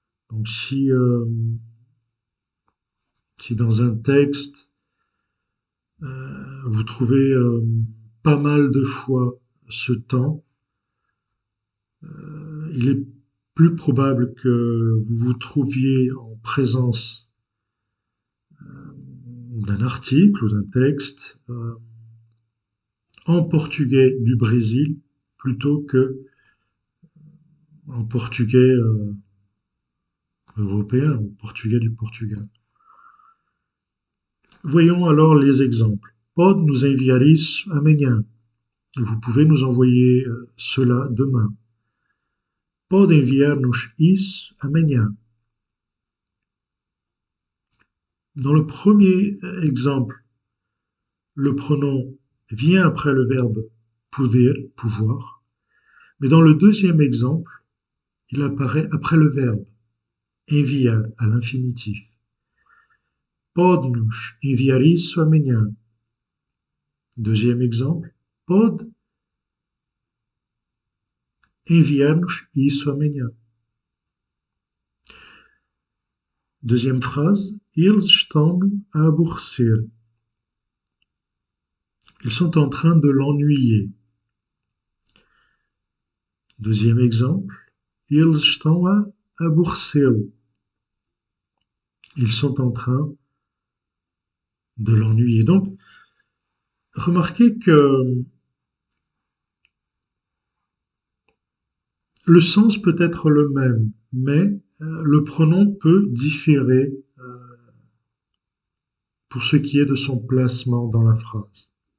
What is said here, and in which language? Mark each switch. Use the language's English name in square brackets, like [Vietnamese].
[French] Donc si dans un texte, vous trouvez pas mal de fois ce temps, il est plus probable que vous vous trouviez en présence d'un article ou d'un texte en portugais du Brésil plutôt que en portugais européen ou portugais du Portugal. Voyons alors les exemples. [Portuguese] Pode nous enviar isso amanhã. [French] Vous pouvez nous envoyer cela demain. [Portuguese] Pode enviar-nos isso amanhã. [French] Dans le premier exemple, le pronom vient après le verbe poder, pouvoir, mais dans le deuxième exemple, il apparaît après le verbe enviar à l'infinitif. [Portuguese] Pode-nos enviar isso amanhã. [French] Deuxième exemple, [Portuguese] pode enviar-nos isso amanhã. [French] Deuxième phrase, [Portuguese] eles estão-no a aborrecer. [French] Ils sont en train de l'ennuyer. Deuxième exemple, [Portuguese] eles estão a aborrecê-lo. [French] Ils sont en train de l'ennuyer. Donc, remarquez que le sens peut être le même, mais le pronom peut différer pour ce qui est de son placement dans la phrase.